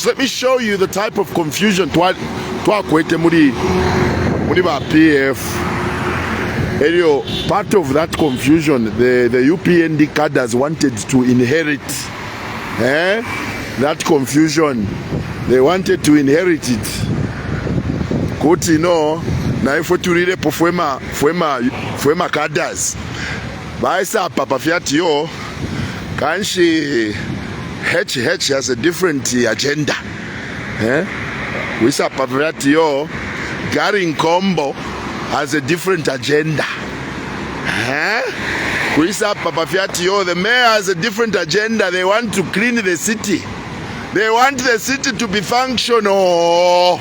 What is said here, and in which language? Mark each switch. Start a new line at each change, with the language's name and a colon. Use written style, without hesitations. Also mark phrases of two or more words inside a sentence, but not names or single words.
English: Let me show you the type of confusion. PF. Part of that confusion, the UPND cadres wanted to inherit that confusion. They wanted to inherit it.
Bemba: Kuti no, na ifo turire po fuema cadres.
English: Baisa Papa Fiat
Bemba: yo, kanshi
English: HH has a different agenda. We say Papa Fiat yo, Garing Combo has a different agenda. We say Papa Fiat yo, the mayor has a different agenda. They want to clean the city. They want the city to be functional.